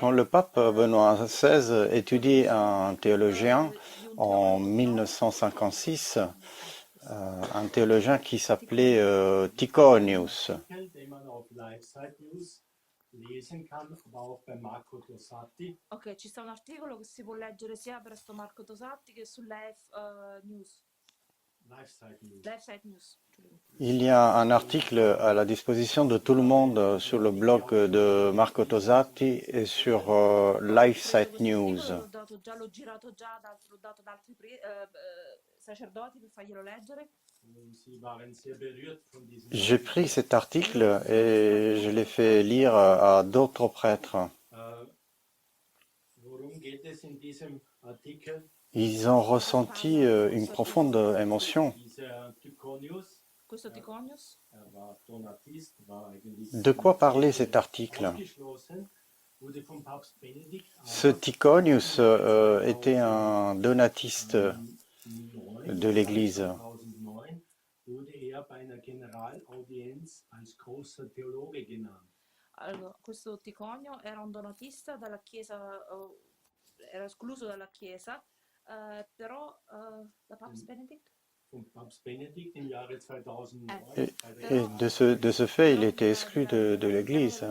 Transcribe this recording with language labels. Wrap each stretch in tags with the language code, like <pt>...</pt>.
<fr>Quand le pape Benoît XVI étudie un théologien en 1956, un théologien qui s'appelait Tychonius.</fr> <de>Artikel, den man auf Live-Site News lesen kann, aber auch bei Marco Tosatti.</de> <it>Ok, ci sta un articolo che si può leggere sia presso Marco Tosatti che su Live News.</it> <en>Live-Site News. Live Site News.</en> <fr>Il y a un article à la disposition de tout le monde sur le blog de Marco Tosatti et sur LifeSite News.</fr> <it>L'ho girato già, l'ho dato ad altri sacerdoti per farglielo leggere.</it> <de>Sie waren sehr berührt von diesem</de> <fr>J'ai pris cet article et je l'ai fait lire à d'autres prêtres.</fr> <de>Worum geht es in diesem Artikel?</de> <fr>Ils ont ressenti une profonde émotion.</fr> <de>Dieser Tychonius,</de> <it>Questo Tychonius</it> <de>war Donatist, war eigentlich</de> <fr>De quoi parlait cet article?</fr> <de>ausgeschlossen, wurde vom Papst Benedikt</de> <fr>Ce Tychonius était un donatiste de l'Église.</fr> <de>2009 wurde er bei einer Generalaudienz als großer Theologe genannt.</de> <it>Allora, questo Ticonio era un donatista dalla Chiesa, era escluso dalla Chiesa, però da Papst Benedict?</it> <de>Vom Papst Benedikt im Jahre 2009.</de> <fr>Et de ce fait, il était exclu de l'Église.</fr>